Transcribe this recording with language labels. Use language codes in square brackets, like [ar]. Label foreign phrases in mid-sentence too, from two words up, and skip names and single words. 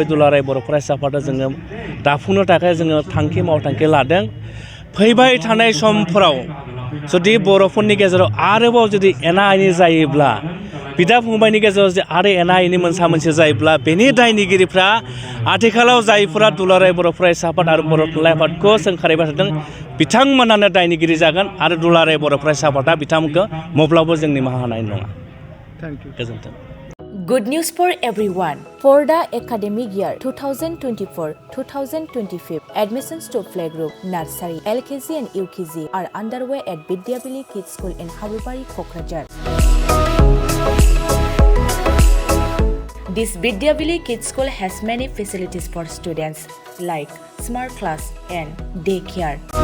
[brx] दुलाराय बर' फरायसा आफादा जोङो दाफुंनो थाखाय जोङो मावथांखि लादों फैबाय थानाय समफोराव जुदि बर'फोरनि गेजेराव आरोबाव जुदि एना एनि जायोब्ला बिदा फंबायनि गेजेराव जुदि आरो एना एनि मोनसे जायोब्ला बेनि दायनिगिरिफ्रा आथिखालाव जायफोरा दुलाराय बर' फरायसा आफाद आरो बर' थुनलाइ आफादखौ सोंखारिबाय थादों बिथांमोनानो दायनिगिरि जागोन आरो दुलाराय बर' फरायसा आफादा बिथांमोनखौ माब्लाबो जों निमाहा होनाय नङा गोजोन्थों [en] Good news for everyone. For the academic year 2024-2025, admissions to playgroup, nursery, LKG and UKG are underway at Vidyavili Kids School in Habubari, Kokrajhar. This Vidyavili Kids School has many facilities for students like smart class and daycare.